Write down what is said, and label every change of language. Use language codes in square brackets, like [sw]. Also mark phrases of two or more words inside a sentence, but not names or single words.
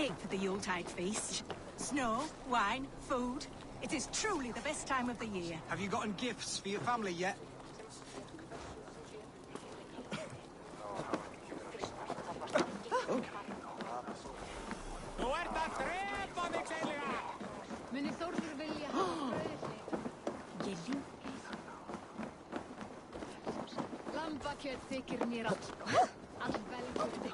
[en] the Yuletide feast. Snow, wine, food. It is truly the best time of the year. Have you gotten gifts for your family yet? [is] Muni Þórður vilja hafa brauðið. Lambakjöt þykir mér all velgjörn.